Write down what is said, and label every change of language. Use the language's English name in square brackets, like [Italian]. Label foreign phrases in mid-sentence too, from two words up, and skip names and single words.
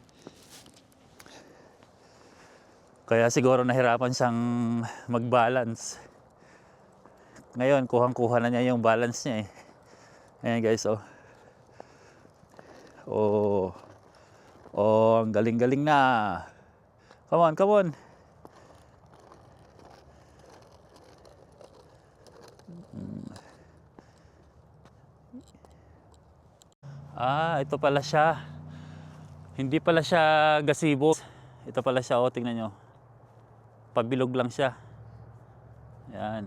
[Filipino] Kaya siguro nahirapan siyang mag-balance. Ngayon, kuhang-kuha na niya yung balance niya eh. Ayan guys, oh. Oh. Oh, ang galing-galing na. [English] Come on, come on. [Filipino] Ito pala siya. Hindi pala siya gazebo. Ito pala siya, oh, tingnan nyo. Pabilog lang siya. Yan.